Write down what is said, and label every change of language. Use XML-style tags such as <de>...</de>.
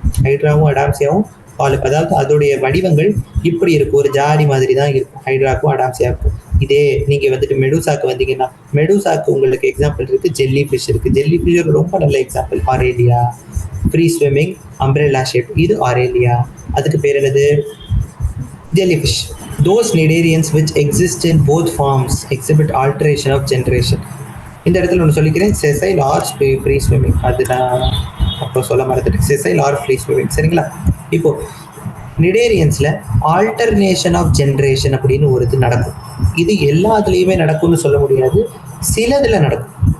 <ta>ஹைட்ராவும் அடாம்சியாவும் polyp, அதாவது அதோடைய வடிவங்கள் இப்படி இருக்கும், ஒரு ஜாடி மாதிரி தான் இருக்கும் ஹைட்ராக்கும் அடாம்சியாவுக்கும். இதே நீங்க வந்துட்டு மெடூசாக்கு வந்தீங்கன்னா, மெடூசாக்கு உங்களுக்கு எக்ஸாம்பிள் இருக்கு, ஜெல்லி ஃபிஷ் இருக்கு. ஜெல்லி ஃபிஷ் ஒரு ரொம்ப நல்ல example. ஆரேலியா, free swimming, umbrella shape, இது ஆரேலியா. அதுக்கு பேர் என்னது? Jellyfish.</ta> <en>Those cnidarians which exist in both forms exhibit alteration of generation.</en> <ta>இந்த இடத்துல ஒன்று சொல்லிக்கிறேன், செசைல் ஆர் ஃப்ரீ ஸ்விம்மிங். அது நான் அப்போ சொல்ல மறந்துட்டேன், செசைல் ஆர் ஃப்ரீ ஸ்விம்மிங். சரிங்களா? இப்போ நிடேரியன்ஸில் ஆல்டர்னேஷன் ஆஃப் ஜென்ரேஷன் அப்படின்னு ஒரு இது நடக்கும். இது எல்லாத்துலேயுமே நடக்கும்னு சொல்ல முடியாது, சிலதில் நடக்கும்.</ta>